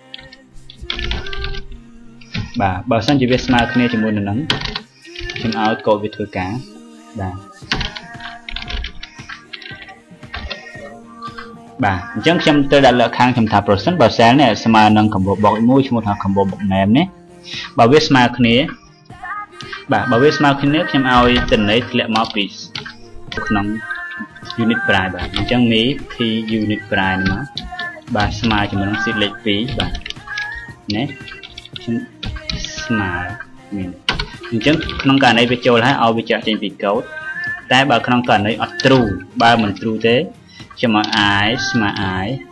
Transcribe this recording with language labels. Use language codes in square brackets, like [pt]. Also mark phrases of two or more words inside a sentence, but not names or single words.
[km] បាទបើសិនជាវាស្មើគ្នាជាមួយនឹងខ្ញុំឲ្យកូដវាធ្វើការបាទអញ្ចឹងខ្ញុំត្រូវដាក់លក្ខខណ្ឌខ្ញុំថា percent បើ cell នេះស្មើនឹង [en] combo box [km] មួយឈ្មោះថា [en] combo box name [km] នេះបើវាស្មើគ្នាបាទបើវាស្មើគ្នាខ្ញុំឲ្យទិន្នន័យធ្លាក់មកពីក្នុង [en] unit price [km] បាទអញ្ចឹងនេះ [en] p unit price [km] មកបាទស្មើជាមួយនឹង sheet លេខ2បាទនេះខ្ញុំស្មើមានអញ្ចឹងក្នុងករណីវាចូលហើយឲ្យវាចាក់ចេញពីកូដតែបើក្នុងករណីអត់ true បើមិន true ទេខ្ញុំឲ្យ I ស្មើ I